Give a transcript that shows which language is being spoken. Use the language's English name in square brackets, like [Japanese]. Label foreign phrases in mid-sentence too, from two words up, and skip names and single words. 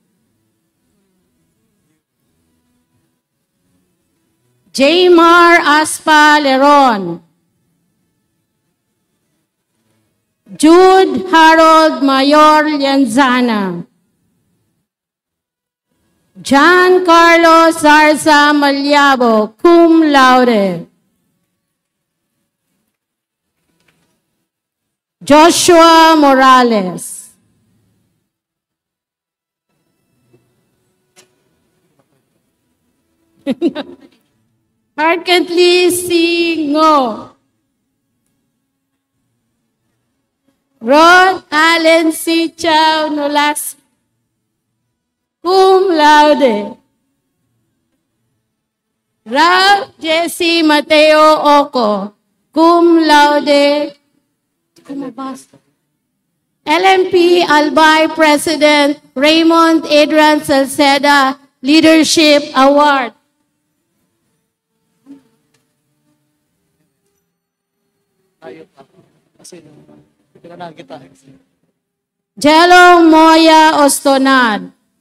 [English] Jaymar Aspa Leron. Jude Harold Mayor Lianzana. John Carlos Zarza Malyabo, [Latin] cum laude. [English] Joshua Morales. Harkently Singo. Rod Allen C. Chow Nolas, [Latin] cum laude. [English] Ralph Jesse Mateo Oco, [Latin] cum laude. [English] LMP Albay President Raymond Adrian Salceda Leadership Award. Jello Moya Ostonad.